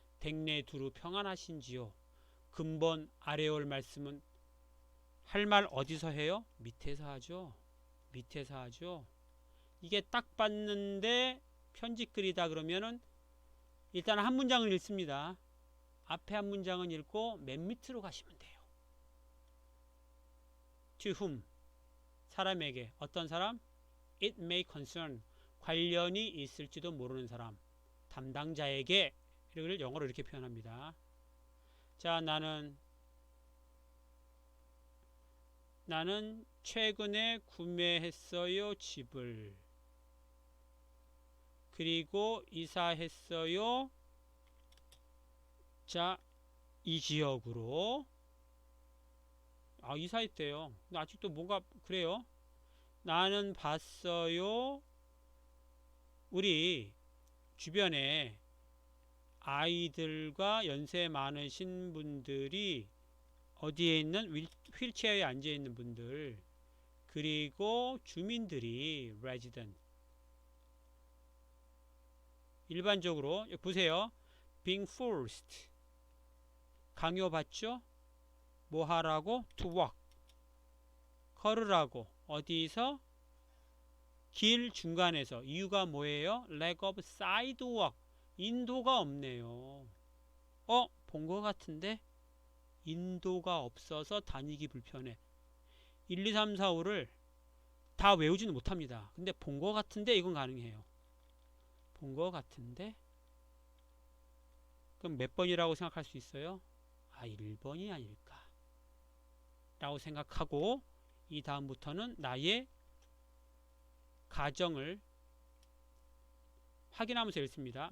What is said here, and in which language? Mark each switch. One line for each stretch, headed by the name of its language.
Korean: 댁내 두루 평안하신지요? 근본 아래 올 말씀은 할 말 어디서 해요? 밑에서 하죠. 밑에서 하죠. 이게 딱 봤는데 편지글이다 그러면은 일단 한 문장을 읽습니다. 앞에 한 문장은 읽고 맨 밑으로 가시면 돼요.
English: To whom,
Korean: 사람에게. 어떤 사람?
English: It may concern,
Korean: 관련이 있을지도 모르는 사람, 담당자에게, 이걸 영어로 이렇게 표현합니다. 자, 나는 최근에 구매했어요, 집을. 그리고 이사했어요. 자, 이 지역으로. 이사했대요. 근데 아직도 뭔가 그래요. 나는 봤어요. 우리 주변에 아이들과 연세 많으신 분들이 어디에 있는 휠체어에 앉아 있는 분들, 그리고 주민들이 resident, 일반적으로 보세요.
English: being forced,
Korean: 강요받죠. 뭐 하라고?
English: to walk,
Korean: 걸으라고. 어디서? 길 중간에서. 이유가 뭐예요?
English: lack of sidewalk,
Korean: 인도가 없네요. 본 것 같은데? 인도가 없어서 다니기 불편해. 1, 2, 3, 4, 5를 다 외우지는 못합니다. 근데 본 것 같은데 이건 가능해요. 본 것 같은데? 그럼 몇 번이라고 생각할 수 있어요? 1번이 아닐까 라고 생각하고, 이 다음부터는 나의 가정을 확인하면서 읽습니다.